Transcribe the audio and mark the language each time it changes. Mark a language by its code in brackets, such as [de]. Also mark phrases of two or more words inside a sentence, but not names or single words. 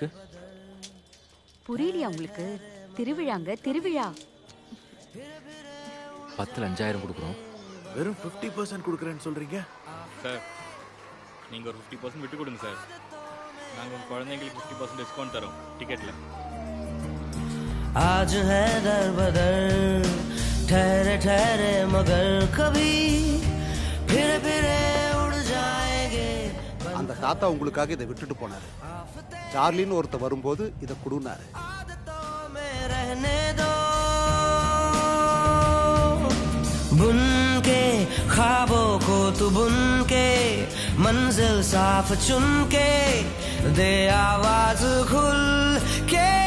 [ta] புரியலையா உங்களுக்கு? திருவிழாங்க, திருவிழா. 10ல் 5000 கொடுக்குறோம். வெறும் 50% கொடுக்குறேன்னு சொல்றீங்க சார்? நீங்க ஒரு 50% விட்டு கொடுங்க சார். நாங்க உங்க குழந்தைங்களுக்கு 50% டிஸ்கவுண்ட் தரோம் டிக்கெட்ல. [hi] आज है दर बदर ठहरे ठहरे मगर कभी फिर फिर उड़ जाएंगे. [ta] அந்த தாத்தா உங்களுக்காக இதை விட்டுட்டு போனாரு. சார்லின்னு ஒருத்த வரும்போது இதை கொடுனாரு. [hi] रहने दो बुन के ख्वाबों को तू बुन के मंजिल साफ चुन के दे आवाज खुल के.